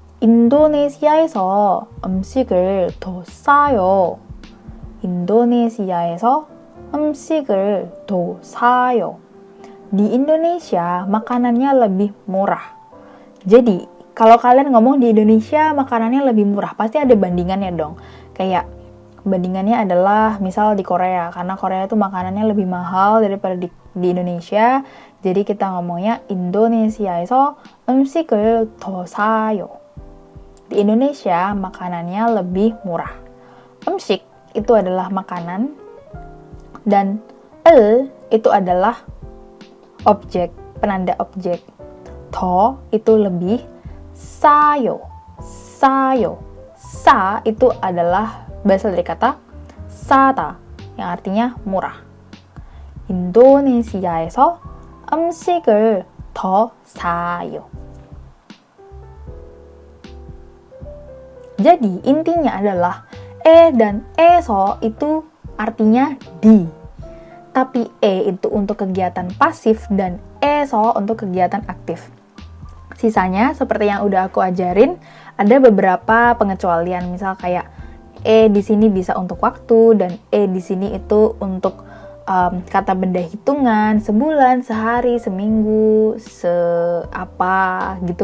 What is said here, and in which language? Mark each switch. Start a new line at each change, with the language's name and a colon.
Korean: 인도네시아에서 음식을 더 싸요. 인도네시아에서 음식을 더 사요.
Indonesian: Di Indonesia makanannya lebih murah. Jadi, kalau kalian ngomong di Indonesia makanannya lebih murah, pasti ada bandingannya dong. Kayak bandingannya adalah misal di Korea, karena Korea itu makanannya lebih mahal daripada di Indonesia. Jadi kita ngomongnya
Korean: 인도네시아에서 음식을 더 사요.
Indonesian: Di Indonesia makanannya lebih murah. 음식 itu adalah makanan dan itu adalah objek, penanda objek. 더 itu lebih, 싸요.
Korean: 싸요.
Indonesian: Sa itu adalah berasal dari kata 싸다 yang artinya murah.
Korean: 인도네시아에서 음식을 더 사요.
Indonesian: Jadi intinya adalah dan eso itu artinya di. Tapi itu untuk kegiatan pasif dan eso untuk kegiatan aktif. Sisanya seperti yang udah aku ajarin, ada beberapa pengecualian, misal kayak di sini bisa untuk waktu dan di sini itu untuk kata benda hitungan, sebulan, sehari, seminggu, apa gitu.